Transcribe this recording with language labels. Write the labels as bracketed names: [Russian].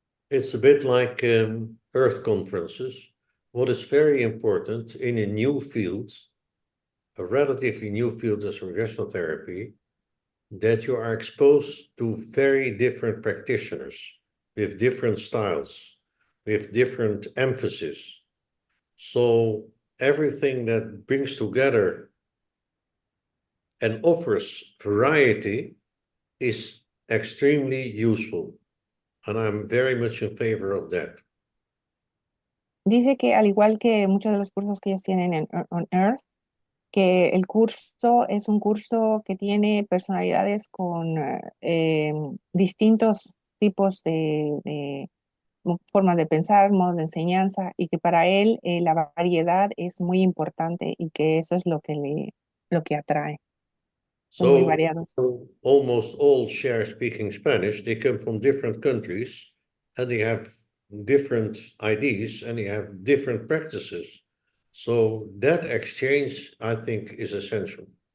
[English] It's a bit like Earth conferences. What is very important in a new field, a relatively new field as regressional therapy, that you are exposed to very different practitioners with different styles, with different emphasis. So everything that brings together and offers variety is extremely useful. And I'm very much in favor of that. [Spanish] Dice que al igual que muchos de los cursos que ellos tienen en On Earth, que el curso es un curso que tiene personalidades con distintos tipos de formas de pensar, modos de enseñanza, y que para él la variedad es muy importante y que eso es lo que atrae. Son muy [English] So [Spanish] variados. [English] almost all share speaking Spanish. They come from different countries and they have different IDs and they have different practices. So that exchange, I think, is essential.